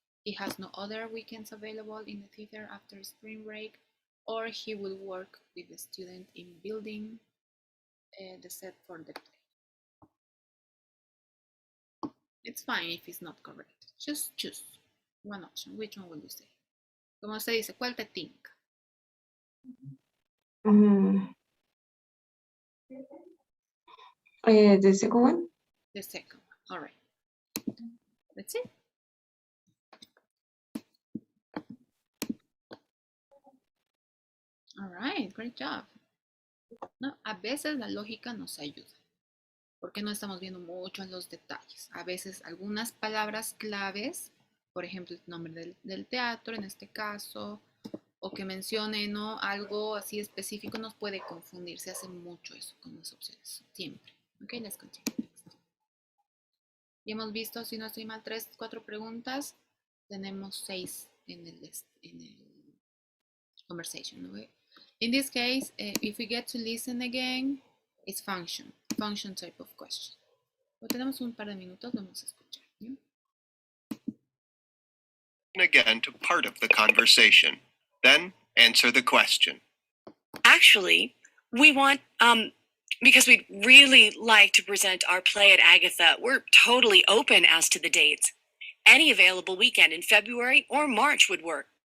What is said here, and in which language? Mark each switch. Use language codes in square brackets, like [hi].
[en] He has no other weekends available in the theater after spring break, or he will work with the student in building the set for the play. It's fine if it's not correct. Just choose one option. Which one will you say? [es] Como se dice, ¿cuál te tinca? [en] The second one? The second one. All right. Let's see. All right, great job. [es] No, a veces la lógica nos ayuda, porque no estamos viendo mucho en los detalles. A veces algunas palabras claves, por ejemplo, el nombre del teatro en este caso, o que mencione, ¿no?, algo así específico, nos puede confundir. Se hace mucho eso con las opciones, siempre. [en] Ok, let's continue. [es] Y hemos visto, si no estoy mal, 3, 4 preguntas. Tenemos 6 en el conversation. [en] Okay? In this case, if we get to listen again, it's function type of question. [es] Lo tenemos un par de minutos, vamos a escuchar. ¿Sí? [en] Again to part of the conversation, then answer the question. Actually, we want, because we'd really like to present our play at Agatha, we're totally open as to the dates. Any available weekend in February or March would work.